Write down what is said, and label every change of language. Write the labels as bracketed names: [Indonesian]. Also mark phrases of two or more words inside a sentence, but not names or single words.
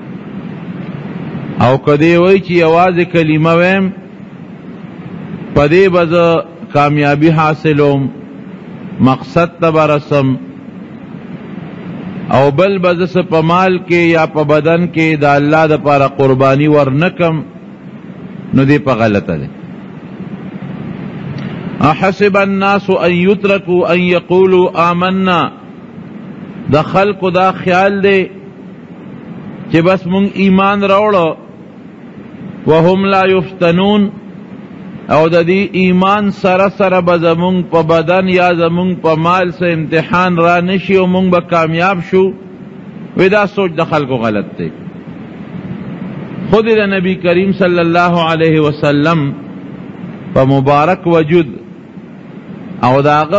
[Pashto] او کدی وای چې یوازې کلمه ویم پدې بز کامیابی حاصلوم، مقصد ته برسم، او بل بزس په مال کې یا په بدن کې د الله د پاره قربانی ورنکم، نو دی په غلطه ده. [Arabic] احسب الناس ان يتركوا ان يقولوا آمنا، [Pashto] د خلق دا خیال دی چې بس مونږ ایمان راوړو، [Arabic] وهم لا يفتنون، [Pashto] او د دې ایمان سره سره به زمونږ په بدن یا زمونږ په مال سره امتحان را نشي او مونږ به کامیاب شو. وی دا سوچ د خلکو غلط دی. خود د نبی کریم [Arabic] صلی الله علیه وسلم [Pashto] په مبارک وجود او د هغه